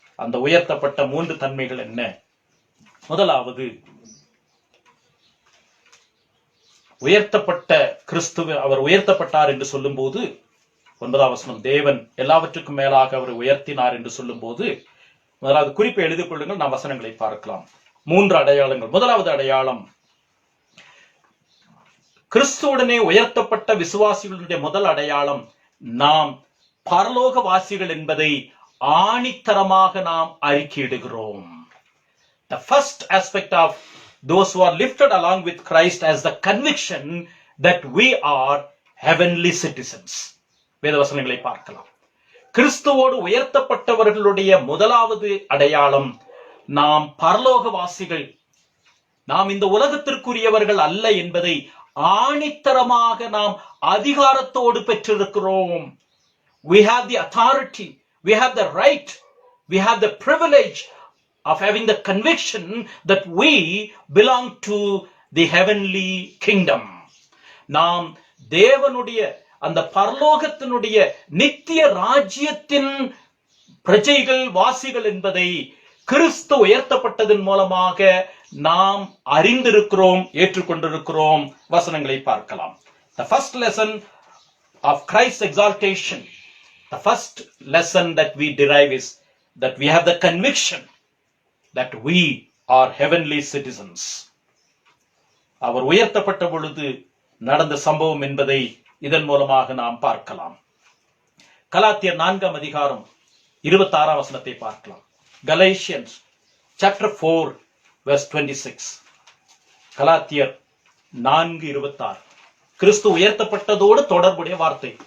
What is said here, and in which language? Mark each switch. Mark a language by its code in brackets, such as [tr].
[ta] அந்த உயர்த்தப்பட்ட 3 தன்மைகள் என்ன? முதலாவது, உயர்த்தப்பட்ட கிறிஸ்துவ அவர் உயர்த்தப்பட்டார் என்று சொல்லும் போது 9ஆம் வசனம், தேவன் எல்லாவற்றுக்கும் மேலாக அவர் உயர்த்தினார் என்று சொல்லும் போது, முதலாவது குறிப்பை எழுதிக் கொள்ளுங்கள், நாம் வசனங்களை பார்க்கலாம். 3 அடையாளங்கள். முதலாவது அடையாளம், கிறிஸ்துவுடனே உயர்த்தப்பட்ட விசுவாசிகளுடைய முதல் அடையாளம், நாம் பரலோக வாசிகள் என்பதை ஆணித்தரமாக நாம் அறிக்கையிடுகிறோம். [en] The first aspect of those who are lifted along with Christ as the conviction that we are heavenly citizens. [ta] வேதவசனங்களை பார்க்கலாம். கிறிஸ்துவோடு உயர்த்தப்பட்டவர்களுடைய முதலாவது அடையாளம், நாம் பரலோகவாசிகள், நாம் இந்த உலகத்திற்குரியவர்கள் அல்ல என்பதை ஆணித்தரமாக நாம் அதிகாரத்தோடு பெற்றிருக்கிறோம். [en] We have the authority, we have the right, we have the privilege of having the conviction that we belong to the heavenly kingdom. [ta] நாம் தேவனுடைய அந்த பரலோகத்தினுடைய நித்திய ராஜ்யத்தின் பிரஜைகள், வாசிகள் என்பதை கிறிஸ்து உயர்த்தப்பட்டதன் மூலமாக நாம் அறிந்திருக்கிறோம், ஏற்றுக்கொண்டிருக்கிறோம். வசனங்களை பார்க்கலாம். [en] The first lesson of Christ's exaltation, the first lesson that we derive is that we have the conviction that we are heavenly citizens. [ta] அவர் உயர்த்தப்பட்ட பொழுது நடந்த சம்பவம் என்பதை இதன் மூலமாக நாம் பார்க்கலாம். கலாத்தியர் 4ஆம் அதிகாரம் 26ஆம் வசனத்தை பார்க்கலாம். [en] Galatians chapter 4 verse 26. [ta] கலாத்தியர் 4:26. கிறிஸ்து உயர்த்தப்பட்டதோடு தொடர்புடைய வார்த்தை.